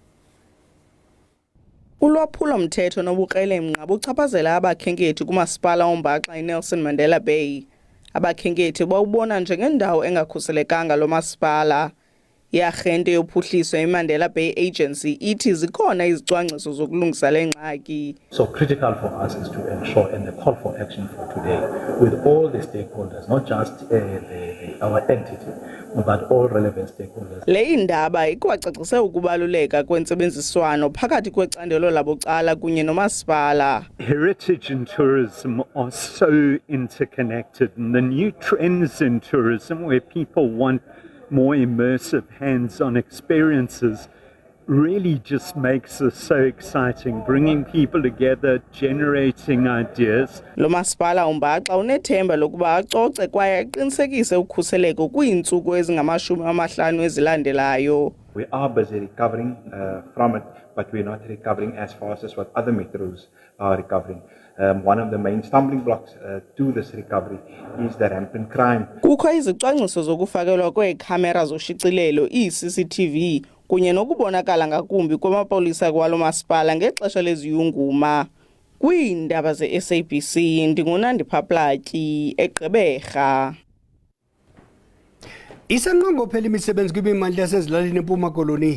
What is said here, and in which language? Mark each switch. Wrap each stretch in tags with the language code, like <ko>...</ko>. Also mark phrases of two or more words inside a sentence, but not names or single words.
<xh>Ulwaphulo-mthetho nobukrelemnqa buchaphazela abakhenkethi kumasipala uMbaxa eNelson Mandela Bay. Abakhenkethi bawubona njengendawo engakhuselekanga lo masipala. Iarhente yophuhliso iMandela Bay Agency ithi zikhona izicwangciso zokulungisa le ngxaki.</xh> <en>So critical for us is to ensure, and the call for action for today, with all the stakeholders, not just our entity, but all relevant stakeholders.</en> <xh>Le Iindaba ikwacacise ukubaluleka kwentsebenziswano phakathi kwecandelo labucala kunye nomasipala.</xh> <en>Heritage and tourism are so interconnected, and the new trends in tourism where people want more immersive hands-on experiences really just makes this so exciting, bringing people together, generating ideas.</en> <xh>Lo masipala uMbaxa unethemba lokuba acoce kwaye aqinisekise ukhuseleko kwiintsuku ezingama-50 ezilandelayo.</xh> <en>We are busy recovering from it, but we're not recovering as fast as what other metros are recovering. One of the main stumbling blocks to this recovery is the rampant crime.</en> <xh>Kukho izicwangciso zokufakelwa kweekhamera zoshicilelo, CCTV, kunye nokubonakala ngakumbi kwamapolisa kwalo masipala ngexesha leziyunguma. Kwiindaba ze-SABC ndingunandiphaplati eGqeberha. Isanqongophela imisebenzi kwimimandla yasezilalini eMpuma Koloni.</xh>